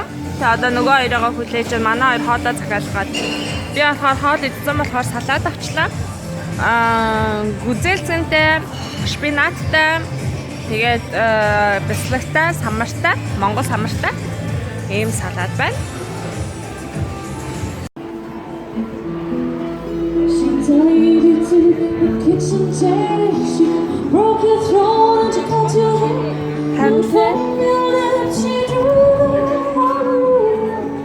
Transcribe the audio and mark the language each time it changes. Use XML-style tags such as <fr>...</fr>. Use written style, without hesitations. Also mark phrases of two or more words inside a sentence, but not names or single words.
<mn>Тэгээ одоо нөгөө хоёроо хүлээж манай хоёр хоолоо захиалгаад. Би болохоор хоол идсэн болохоор салаад авчлаа. Гүзэлцэнтэй, шпинаттай, тэгээд бэслэгтэй, самартай, монгол самартай ийм салаад байна.</mn> <en>She tied to the kitchen chair. She broke your throne and she cut your hair. And from your lips she drew hallelujah.</en>